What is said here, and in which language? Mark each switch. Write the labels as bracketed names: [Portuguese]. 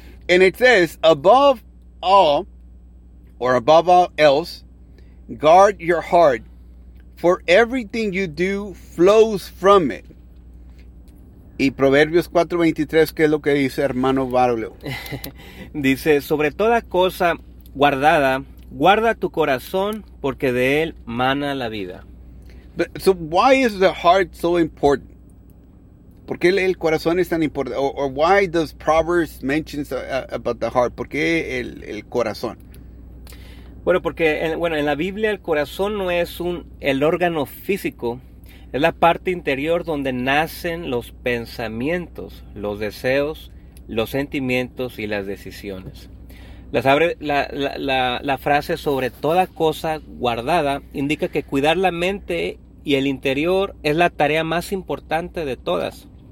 [English] And it says, above all, or above all else, guard your heart, for everything you do flows from it. [Spanish] Y Proverbios 4:23, ¿qué es lo que dice, hermano Braulio? Dice, sobre toda cosa guardada, guarda tu corazón, porque de él mana la vida. [English] So why is the heart so important? [Spanish] ¿Por qué el corazón es tan importante? [English] Or why does Proverbs mention about the heart? [Spanish] ¿Por qué el corazón? Bueno, porque en la Biblia el corazón no es el órgano físico. Es la parte interior donde nacen los pensamientos, los deseos, los sentimientos y las decisiones. La frase sobre toda cosa guardada indica que cuidar la mente y el interior es la tarea más importante de todas.